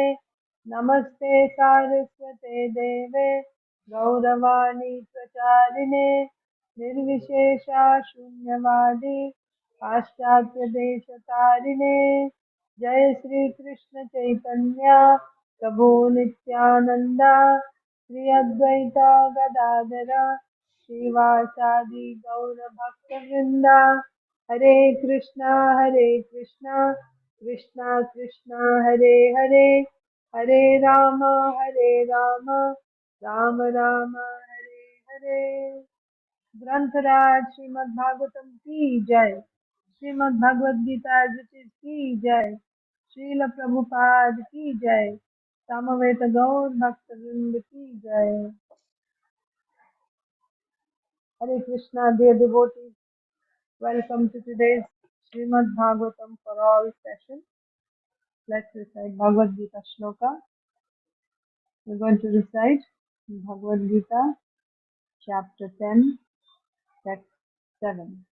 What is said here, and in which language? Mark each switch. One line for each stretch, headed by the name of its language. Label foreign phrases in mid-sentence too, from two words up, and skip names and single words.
Sanskrit: नमस्ते सारस्वते देवे गौरवाणी प्रचारिणे निर्विशेषा शून्यवादी पाश्चात्यदेशतारिणे। जय श्री कृष्ण चैतन्य प्रभु नित्यानंद श्री अद्वैता गदाधर श्रीवासादि गौर भक्तवृंदा। हरे कृष्णा, कृष्णा कृष्णा हरे हरे, हरे राम, राम राम हरे हरे।
Hindi: ग्रंथराज श्रीमद् भागवतम की जय। श्रीमद् भगवद गीता की जय। श्रील प्रभुपाद की जय। समवेत गौर भक्त वृंद की जय।
Sanskrit: हरे कृष्णा
English: dear devotees, welcome to today's Srimad Bhagavatam for all session. Let's recite Bhagavad Gita Sloka. We're going to recite Bhagavad Gita chapter 10 text 7.